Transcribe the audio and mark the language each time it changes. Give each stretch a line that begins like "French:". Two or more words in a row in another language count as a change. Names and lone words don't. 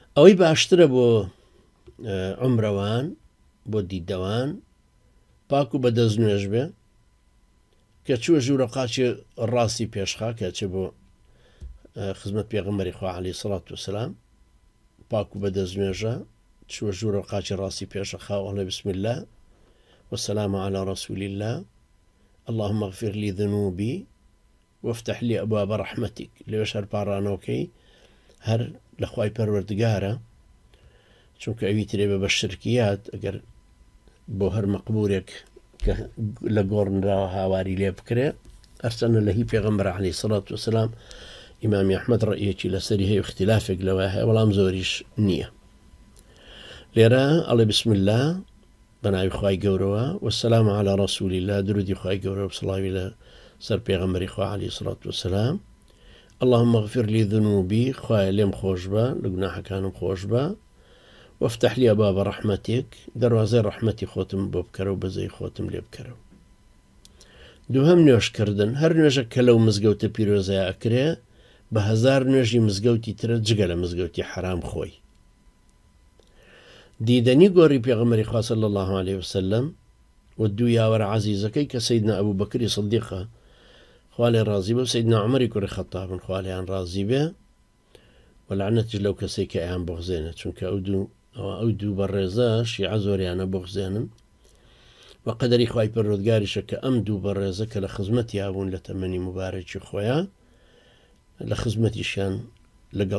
Central Kurdish: ئەوەی باشترە بۆ عومرەوان بۆ دیدەوان پاک و بەدەست نوێژ بێ کە چووە ژوورە قاچی ڕاستی پێشخا کە چێ بۆ خزمەت پێغەمبەری خوا
Arabic: عەلەیهی سەڵات وسەلام
Central Kurdish: پاک و بەدەست نوێژە چووە ژوورە قاچی ڕاستی پێشەخا وەڵێ
Arabic: بسم الله والسلام على رسول الله اللهم اغفر لي ذنوبي وافتح لي أبواب رحمتك
Central Kurdish: لێش هەر پاڕانەوەکەی هەر لە خوای پەروەردگارە چونکە ئەوی ترێ بە شرکیات ئەگەر بۆ هەر مەقبورێک کە لە گۆڕنراوە هاواری لێ بکرێ ئەرچەنە لە هی پێغەمبەر
Arabic: عەلەیهی سەڵات وسەلام
Central Kurdish: ئیمامی ئەحمەد ڕەئیەکی لەسەری هەیە اختلافێک لەوە هەیە بەڵام زۆریش نییە لێرە ئەڵێ
Arabic: بسم الله
Central Kurdish: بەناوی خوای گەورەوە
Arabic: والسلام على رسول الله
Central Kurdish: درودی خوای گەورە بسڵاوی لە سەر پێغەمبەری خوا
Arabic: عەلەیهی سەڵات وسەلام اللهم اغفر لي ذنوبي
Central Kurdish: خوای لێم خۆش بە لە گوناحەکانم خۆش بە
Arabic: وافتح لي أبواب رحمتك
Central Kurdish: دەواازەی ڕەحمەتی خۆتم بۆ بکەرە و بەزەی خۆتم لێ بکەرەوە دووهەم نوێژکردن هەر نوێژە کە لەو مزگەوتە پیرۆزەیە ئەکرێ بە هەزار نوێژی مزگەوتی ترە جگە لە مزگەوتی حرام خۆی دیدەنی گۆڕی پێغەمبەری خوا
Arabic: صلی الله عليه وسلم
Central Kurdish: و دوو یاوەرە عەزیزەکەی کە سەیدنا ئەبوو بەکری سیدیقە خوا لێ ڕازی بێ و سەیدنا عومەری کوڕی خەتابن خوا لێیان ڕازی بێ و لەعنەتیش لەو کەسەی کە ئەیان بغزێنێ چونکە ئەو دوو بەڕێزە شیعە زۆریانە بغزێنن و قەدەری خوای پەروەردگاریشە کە ئەم دوو بەڕێزە کە لە خزمەتی هابوون لە تەمەنی مبارەکی خۆیان لە خزمەتیشیان لەگەڵ